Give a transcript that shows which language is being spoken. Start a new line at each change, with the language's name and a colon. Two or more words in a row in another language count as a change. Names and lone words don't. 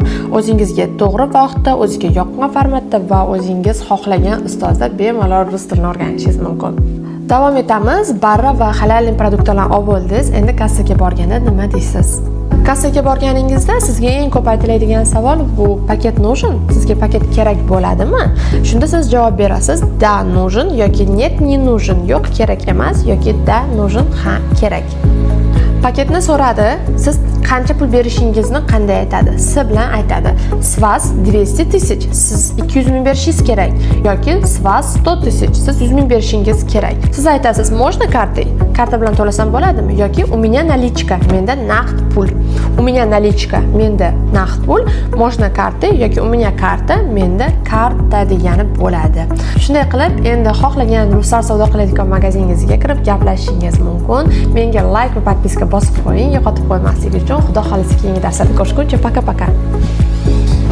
Uzbek: O'zingizga to'g'ri vaqtda, o'zingizga yoqqan formatda va o'zingiz xohlagan ustozda bemalol rus tilini o'rganishingiz mumkin. Davom etamiz. Barra va halal produktlarni olib oldingiz. Endi kassaga borganda nima deysiz? Kassaga borganingizda sizga eng ko'p aytiladigan savol bu paket нужен? Sizga paket kerak bo'ladimi? Shunda siz javob berasiz:
Russian: "Да, нужен" yoki "Нет, не нужен",
Uzbek: yo'q kerak emas yoki
Russian: "Да, нужен",
Uzbek: ha kerak. Paketni so'radi. Siz qancha pul berishingizni qanday aytadi? S bilan aytadi.
Russian: S вас 200 тысяч.
Uzbek: Siz 200 ming berishingiz kerak yoki
Russian: S вас 100 тысяч.
Uzbek: Siz 100 ming berishingiz kerak. Siz aytasiz:
Russian: "Можно картой?"
Uzbek: Karta bilan to'lasam bo'ladimi?
Russian: Yoki "У меня наличка",
Uzbek: menda naqd pul.
Russian: "У меня наличка",
Uzbek: menda naqd pul.
Russian: "Можно картой" yoki "У меня карта",
Uzbek: menda karta degani bo'ladi. Shunday qilib, endi xohlagan ruslar savdo qiladigan magazingizga kirib gaplashishingiz mumkin. Menga like va podpiska bosib qo'ying, yo'qotib qo'ymaslik uchun. Xudo xolisi keyingi darslarda ko'rishguncha paka-paka.